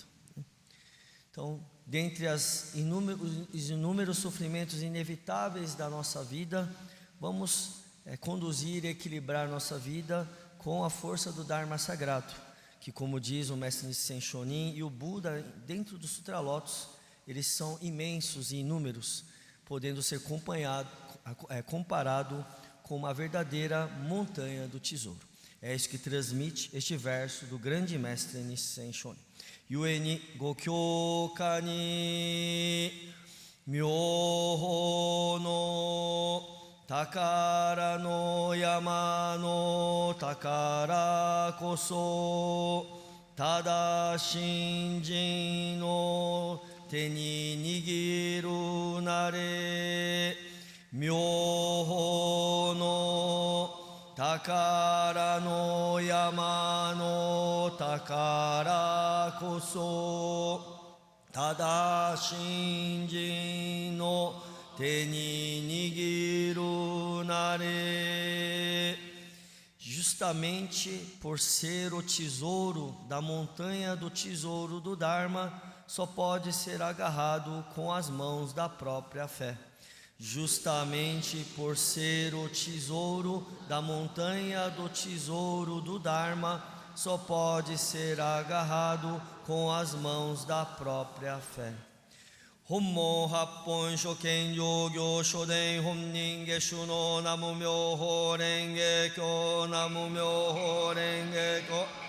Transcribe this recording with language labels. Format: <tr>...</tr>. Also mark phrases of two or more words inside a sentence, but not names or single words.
<pt>Então, dentre os inúmeros sofrimentos inevitáveis da nossa vida, vamos conduzir e equilibrar nossa vida com a força do Dharma sagrado, que, como diz o mestre Nissen Shonin e o Buda dentro dos Sutra Lotus, eles são imensos e inúmeros, podendo ser comparado com uma verdadeira montanha do tesouro. É isso que transmite este verso do grande mestre Nissen Shonin.</pt> <ja>故に御経に妙法の宝の山の宝こそただ信心の手に握るなれ妙法の宝の山の宝こそ、ただ信心の手に握るなれ。</ja> <pt>Justamente por ser o tesouro da montanha do tesouro do Dharma, só pode ser agarrado com as mãos da própria fé. Justamente por ser o tesouro da montanha do tesouro do Dharma, só pode ser agarrado com as mãos da própria fé.</pt> <ja>本門八品上行所伝本因下種の南無妙法蓮華経南無妙法蓮華経.</ja>